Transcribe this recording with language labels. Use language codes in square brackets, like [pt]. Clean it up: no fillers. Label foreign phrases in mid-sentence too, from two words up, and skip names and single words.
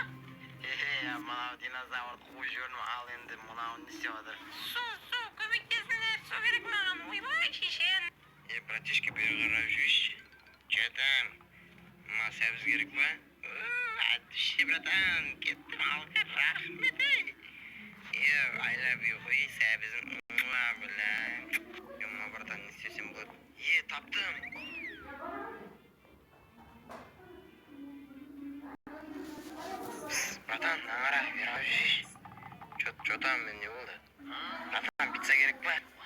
[kk] мынау динозаврды қойып жібердім. Ал енді мынау не істеп жатыр? Су, көмектесіңдер. Су керек маған. Ойбай, шешен. Братишка, бері қарап жүрші. [ru] Че там? [kk] Мына сәбіз керек па? Әдіші, братан, кеттім алға, рахмет. [en] I love you, [kk] қой, сәбізім. Бля. Мына братан, не істесем болады? Таптым. Братан, аңғара, бері қарап жүрші. [ru] Че там, [kk] мен не болды? Братан, пицца керек па?